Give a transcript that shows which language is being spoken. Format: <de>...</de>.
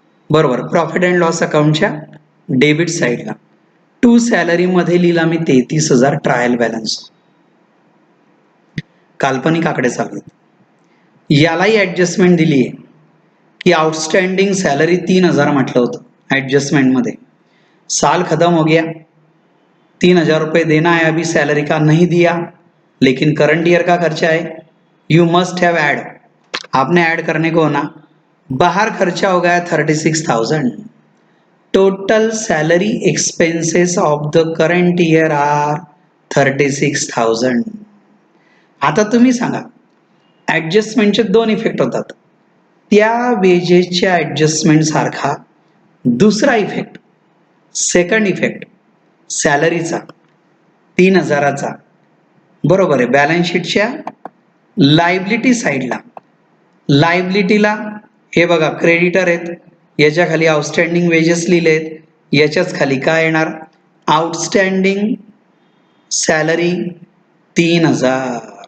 <mr>बरोबर, profit and loss अकाउंटच्या debit साईडला. To सॅलरीमध्ये लिहिला मी 33,000 ट्रायल बॅलन्स. काल्पनिक आकडे चालू आहेत. यालाही ॲडजस्टमेंट दिली आहे की आउटस्टँडिंग सॅलरी 3,000 म्हटलं होतं ॲडजस्टमेंटमध्ये.</mr> <hi>साल खत्म हो गया, 3,000 रुपये देना है अभी, सैलरी का नहीं दिया लेकिन करंट ईयर का खर्चा है,</hi> <en>You must have add.</en> <hi>आपने ऐड करने को ना, बाहर खर्चा हो गया 36,000.</hi> <en>Total salary expenses of the current year are 36,000.</en> <mr>आता तुम्ही सांगा, ॲडजस्टमेंटचे 2 इफेक्ट होतात. त्या वेजेसच्या ॲडजस्टमेंट सारखा दुसरा इफेक्ट, सेकंड इफेक्ट सॅलरीचा 3,000चा. बरोबर आहे. बॅलन्स शीटच्या लायबिलिटी साईडला, लायबिलिटीला हे बघा क्रेडिटर आहेत, याच्या खाली आउटस्टँडिंग वेजेस लिहिलेत, याच्याच खाली काय येणार, आउटस्टँडिंग सॅलरी 3,000.</mr>